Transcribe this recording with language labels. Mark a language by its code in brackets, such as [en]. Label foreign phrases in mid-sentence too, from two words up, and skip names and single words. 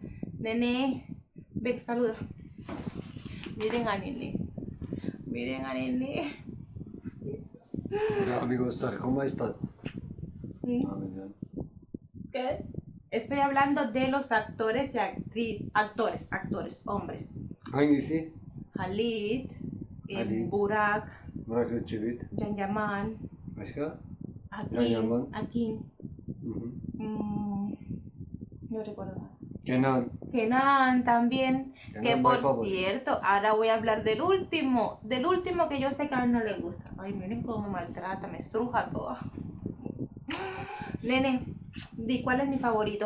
[es] Nene, ven, saluda. Miren a Nene. Miren a Nene. Hola amigos, ¿cómo estás? ¿Qué? Estoy hablando de los actores y actores, hombres. [tr] Hangisi? Halit, Halit. Burak, Burak Özçivit. Can Yaman, Başka? Can Akin, Yaman. Akin, Hı hı. [es] no recuerdo más. Kenan. Kenan también, Kenan, que my por favorite. cierto, ahora voy a hablar del último que yo sé que a él no le gusta. Ay, miren cómo me maltrata, me estruja todo. Nene, di cuál es mi favorito.